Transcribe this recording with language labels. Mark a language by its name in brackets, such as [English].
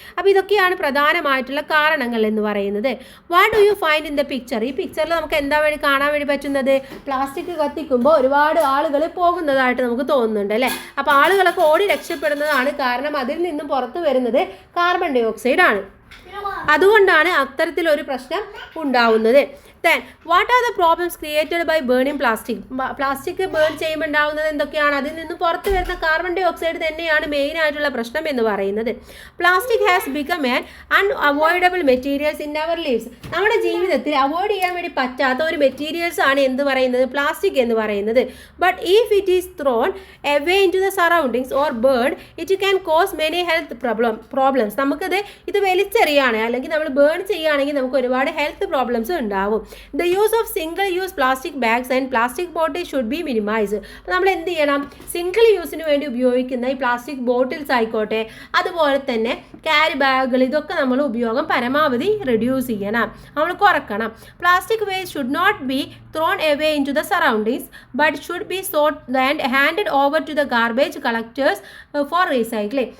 [Malayalam] അപ്പോൾ ഇതൊക്കെയാണ് പ്രധാനമായിട്ടുള്ള കാരണങ്ങൾ എന്ന് പറയുന്നത്. [English] What do you find in the picture? [Malayalam] ഈ പിക്ചറിൽ നമുക്ക് എന്താ വേണ്ടി കാണാൻ വേണ്ടി പറ്റുന്നത്? പ്ലാസ്റ്റിക് കത്തിക്കുമ്പോൾ ഒരുപാട് ആളുകൾ പോകുന്നതായിട്ട് നമുക്ക് തോന്നുന്നുണ്ട് അല്ലേ? അപ്പോൾ ആളുകളൊക്കെ ഓടി രക്ഷപ്പെടുന്നതാണ് കാരണം അതിൽ നിന്നും പുറത്തു വരുന്നത് കാർബൺ ഡൈ ഓക്സൈഡ് ആണ്. അതുകൊണ്ടാണ് അത്തരത്തിലൊരു പ്രശ്നം ഉണ്ടാവുന്നത്. [English] Then, what are the problems created by burning plastic? [Malayalam] Plastic burn ചെയ്യുമ്പോൾ ഉണ്ടാകുന്നത് എന്തൊക്കെയാണ്? അതിൽ നിന്ന് പുറത്തു വരുന്ന കാർബൺ ഡൈ ഓക്സൈഡ് തന്നെയാണ് മെയിൻ ആയിട്ടുള്ള പ്രശ്നം എന്ന് പറയുന്നത്. [English] Plastic has become an unavoidable materials in our lives. [Malayalam] നമ്മുടെ ജീവിതത്തിൽ അവോയ്ഡ് ചെയ്യാൻ വേണ്ടി പറ്റാത്ത ഒരു മെറ്റീരിയൽസ് ആണ് എന്ത് പറയുന്നത്? പ്ലാസ്റ്റിക് എന്ന് പറയുന്നത്. [English] But if it is thrown away into the surroundings or burn it can cause many health problems. [Malayalam] ഇത് വലിച്ചെറിയാണ് അല്ലെങ്കിൽ നമ്മൾ ബേൺ ചെയ്യുകയാണെങ്കിൽ നമുക്ക് ഒരുപാട് ഹെൽത്ത് പ്രോബ്ലംസ് ഉണ്ടാവും. [English] The use of single-use plastic bags and plastic bottles should be minimized. [Malayalam] അപ്പോൾ നമ്മൾ എന്ത് ചെയ്യണം? സിംഗിൾ യൂസിന് വേണ്ടി ഉപയോഗിക്കുന്ന ഈ പ്ലാസ്റ്റിക് ബോട്ടിൽസ് ആയിക്കോട്ടെ, അതുപോലെ തന്നെ ക്യാരി ബാഗുകൾ, ഇതൊക്കെ നമ്മൾ ഉപയോഗം പരമാവധി റെഡ്യൂസ് ചെയ്യണം, നമ്മൾ കുറക്കണം. [English] Plastic waste should not be thrown away into the surroundings but should be sort and handed over to the garbage collectors for recycling.